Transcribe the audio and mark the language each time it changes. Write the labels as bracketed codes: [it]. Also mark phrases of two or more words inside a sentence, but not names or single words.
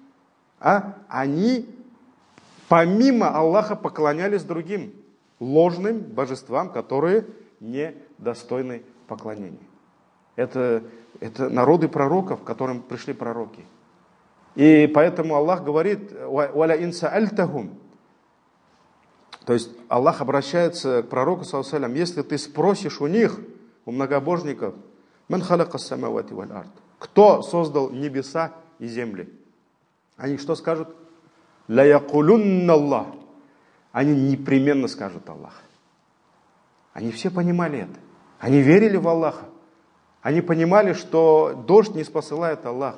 [ru] Они помимо Аллаха поклонялись другим ложным божествам, которые не достойны поклонения. Это народы пророков, к которым пришли пророки. И поэтому Аллах говорит: [ar] «ولئن سألتهم». [ru] То есть Аллах обращается к пророку, [ar] صلى الله عليه وسلم, [ru] если ты спросишь у них, у многобожников, [ar] «من خلق السماوات والأرض», [ru] кто создал небеса и земли? Они что скажут? [ar] «ليقولن الله». [ru] Они непременно скажут Аллах. Они все понимали это. Они верили в Аллаха. Они понимали, что дождь не спосылает Аллах.